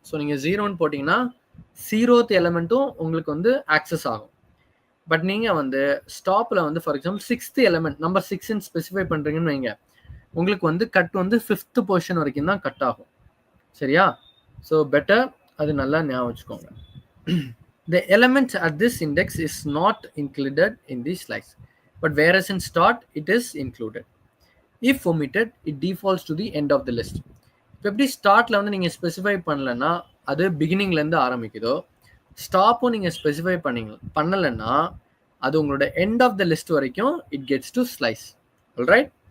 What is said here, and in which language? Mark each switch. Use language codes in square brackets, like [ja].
[ta] So நீங்கள் 0ன்னு போட்டிங்கன்னா 0th எலிமெண்ட்டும் உங்களுக்கு வந்து ஆக்சஸ் ஆகும். பட் நீங்கள் வந்து ஸ்டாப்பில் வந்து for example 6th element number 6ன்னு specify பண்ணுறீங்கன்னு வைங்க, உங்களுக்கு வந்து கட் வந்து 5th பொசிஷன் வரைக்கும் தான் கட் ஆகும். சரியா? ஸோ பெட்டர் அது நல்லா ஞாபகம் வச்சுக்கோங்க. [en] The element at this index is not included in the slice, but whereas in start it is included. If omitted, it defaults to the end of the list. [ta] இப்போ எப்படி ஸ்டார்ட்ல வந்து நீங்கள் ஸ்பெசிஃபை பண்ணலன்னா அது பிகினிங்லேருந்து ஆரம்பிக்குதோ, ஸ்டாப்பும் நீங்கள் ஸ்பெசிஃபை பண்ணலைன்னா அது உங்களோட எண்ட் ஆஃப் த லிஸ்ட் வரைக்கும் [en] It gets to slice. [ta] Alright.